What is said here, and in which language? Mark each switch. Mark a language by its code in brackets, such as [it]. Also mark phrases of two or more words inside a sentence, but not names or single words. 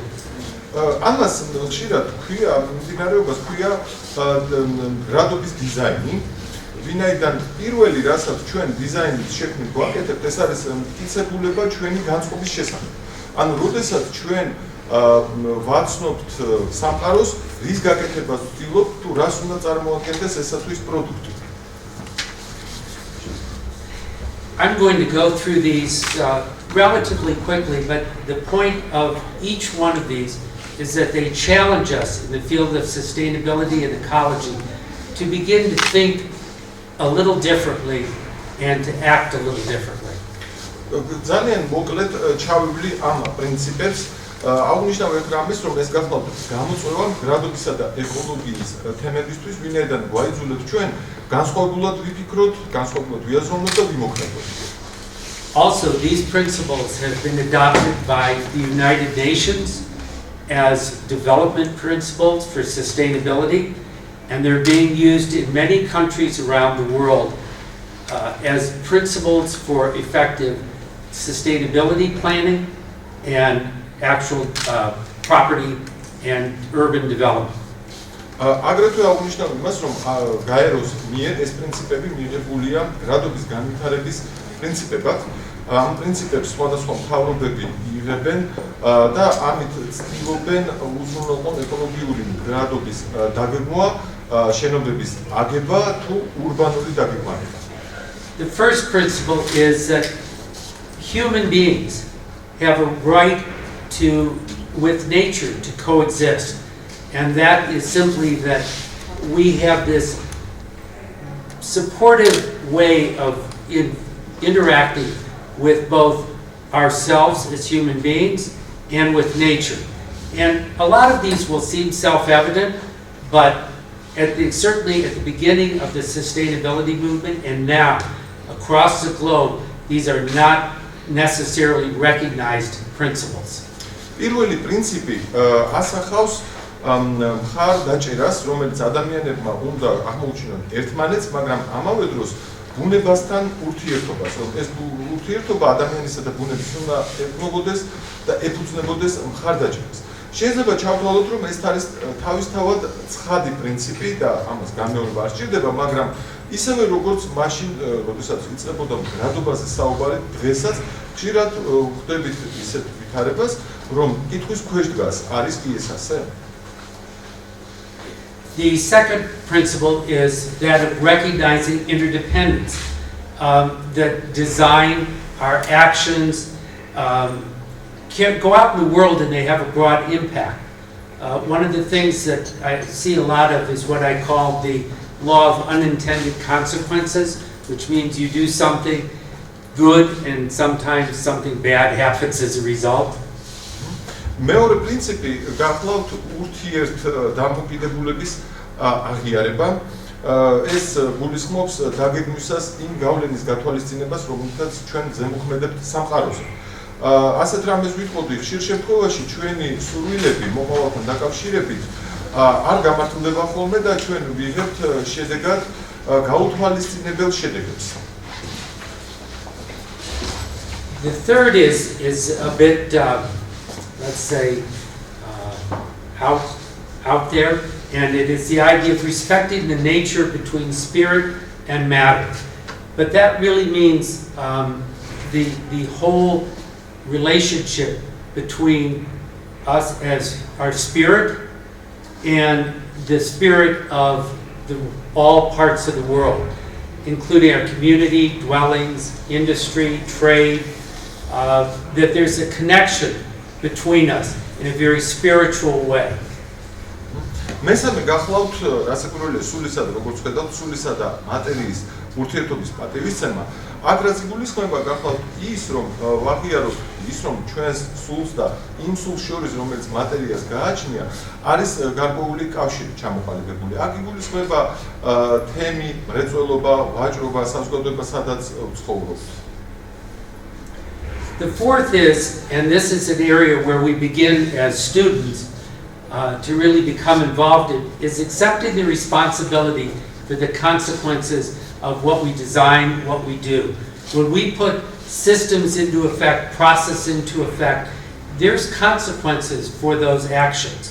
[ka] ამას ხშირად ქვია, მიმდინარეობას ქვია მდგრადობის დიზაინი. ვინაიდან პირველი რასაც ჩვენ დიზაინის შექმნით გვაკეთებთ, ეს არის მტკიცებულება ჩვენი განწყობის შესახებ. ანუ როდესაც ჩვენ ვაცნობთ სამყაროს, რის გაკეთებას ვცდილობთ, თუ რას უნდა წარმოადგენდეს ესა თუ ის პროდუქტი. [en] I'm going to go through these relatively quickly, but the point of each one of these is that they challenge us in the field of sustainability and ecology to begin to think a little differently and to act a little differently. [ka] ძალიან მოკლედ ჩავივლი ამ პრინციპებს. აღნიშნავ ერთ რამეს, რომ ეს გახლავთ გამოწვევა მდგრადობისა და ეკოლოგიის თემებისთვის, ვინაიდან გვაიძულებს ჩვენ განსხვავებულად ვიფიქროთ, განსხვავებულად ვიაზროვნოთ და ვიმოქმედოთ. [en] Also, these principles have been adopted by the United Nations as development principles for sustainability, and they're being used in many countries around the world as principles for effective sustainability planning and actual property and urban development. [ka] აგრეთვე აღნიშნავ იმას, რომ გაეროს მიერ ეს პრინციპები მიღებულია მდგრადობის განვითარების პრინციპებად. ამ პრინციპებს სხვადასხვა მთავრობები იღებენ და ამით ცდილობენ უზრუნველყონ ეკოლოგიური მდგრადობის დაგეგმვა, შენობების აგება თუ ურბანული დაგეგმარება. [en] The first principle is that human beings have a right with nature to coexist, and that is simply that we have this supportive way of interacting with both ourselves as human beings and with nature. And a lot of these will seem self-evident, but certainly at the beginning of the sustainability movement and now across the globe, these are not necessarily recognized principles. [ka] პირველი პრინციპი ასახავს მხარდაჭერას, რომელიც ადამიანებმა უნდა აღმოუჩინონ ერთმანეთს, მაგრამ ამავე დროს ბუნებასთან ურთიერთობას, რომ ეს ურთიერთობა ადამიანისა და ბუნების უნდა ეყნობოდეს და ეფუძნებოდეს მხარდაჭერას. შეიძლება ჩავთვალოთ, რომ ეს არის თავისთავად ცხადი პრინციპი და ამას განმეორება არ სჭირდება, მაგრამ ისევე როგორც მაშინ, როდესაც იწყებოდა მდგრადობაზე საუბარი, დღესაც ხშირად ვხვდებით ისეთ ვითარებას, რომ კითხვის ქვეშ დგას, არის კი ეს ასე? [en] The second principle is that of recognizing interdependence, that design, our actions, can go out in the world and they have a broad impact. One of the things that I see a lot of is what I call the law of unintended consequences, which means you do something good and sometimes something bad happens as a result. [ka] მეორე პრინციპი გახლავთ ურთიერთ დამოკიდებულების აღიარება. ეს გულისხმობს დაგეგმვისას იმ გავლენის გათვალისწინებას, რომელთაც ჩვენ ზემოქმედებთ სამყაროზე. ასეთ რამეს ვიტყოდი, ხშირ შემთხვევაში ჩვენი სურვილები მომავალთან დაკავშირებით არ გამართლდება ხოლმე და ჩვენ ვიღებთ შედეგად გაუთვალისწინებელ შედეგებს. [en] The third is a bit let's say out there, and it is the idea of respecting the nature between spirit and matter. But that really means the whole relationship between us as our spirit and the spirit of all parts of the world, including our community, dwellings, industry, trade, that there's a connection between us in a very spiritual way. [ka] მესამე გახლავთ რასაკვირველია სულისა და როგორც ხედავთ სულისა და მატერიის ურთიერთობის პატივისცემა. აქ რაც იგულისხმება გახლავთ ის რომ ვაღიაროთ ის რომ ჩვენს სულს და იმ სულს შორის რომელიც მატერიას გააჩნია არის გარკვეული კავშირი ჩამოყალიბებული. აქ იგულისხმება თემი, მრეწველობა, ვაჭრობა, საზოგადოება სადაც ვცხოვრობთ. [en] The fourth is, and this is an area where we begin as students to really become involved in, is accepting the responsibility for the consequences of what we design, what we do. When we put systems into effect, process into effect, there's consequences for those actions.